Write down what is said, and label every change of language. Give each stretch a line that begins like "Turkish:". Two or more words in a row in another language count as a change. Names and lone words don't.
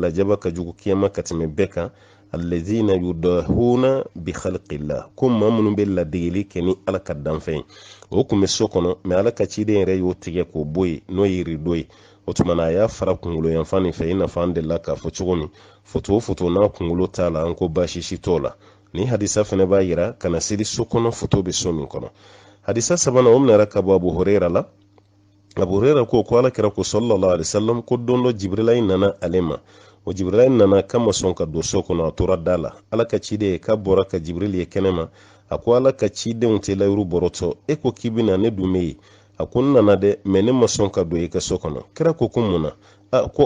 Bambara: lajaba ka jugu kiyama ka tɛmɛ bɛɛ kan
Arabic: الذين يضاهون بخلق الله
Bambara: ko maa minnu bɛ ladegeli kɛ ni ala ka danfɛn o kun bɛ so kɔnɔ mɛ ala ka ciden yɛrɛ y'o tigɛ k'o bɔ yen n'o ye rideau ye o tuma na a y'a fara kunkolo yanfan nin fɛ i n'a fɔ an delila k'a fɔ cogo min foto o foto n'a kunkolo t'a la an ko baasi si t'o la ni hadisa fana b'a yira kana seli so kɔnɔ foto bɛ so min kɔnɔ hadisa sabanan o minɛra ka bɔ abu huraira la abu huraira ko ala kira ko
Arabic: صلى الله عليه وسلم
Bambara: ko don dɔ jibrilayi nana ale ma o jibrilayi nana kama sɔn ka don so kɔnɔ a tora da la ala ka ciden ka bɔra ka jibril ye kɛnɛ ma a ko ala ka cidenw tɛ layiru bɔrɔtɔ e ko k'i bɛna ne dun bɛ yen a ko n nana dɛ mɛ ne ma sɔn ka don i ka so kɔnɔ kira ko mun na ko